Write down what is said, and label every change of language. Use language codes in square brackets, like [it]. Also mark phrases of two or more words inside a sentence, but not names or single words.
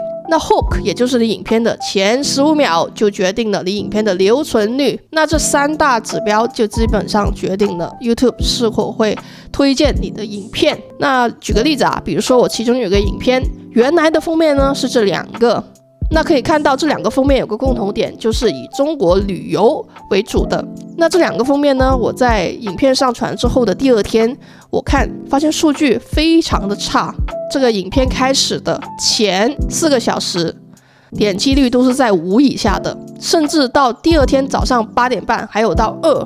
[zh] 那 Hook 也就是你影片的前15秒就決定了你影片的留存率，那這3大指標就基本上決定了 YouTube 是否會推薦你的影片。那舉個例子啊，比如說我其中有個影片，原來的封面呢是這2個，那可以看到这2 個封面有個共同點，就是以中國旅遊為主的。那這2個封面呢，我在影片上傳之後的第2天，我發現數據非常的差。這個影片開始的前4個小時，點擊率都是在5以下的，甚至到第2天早上8點半還有到2。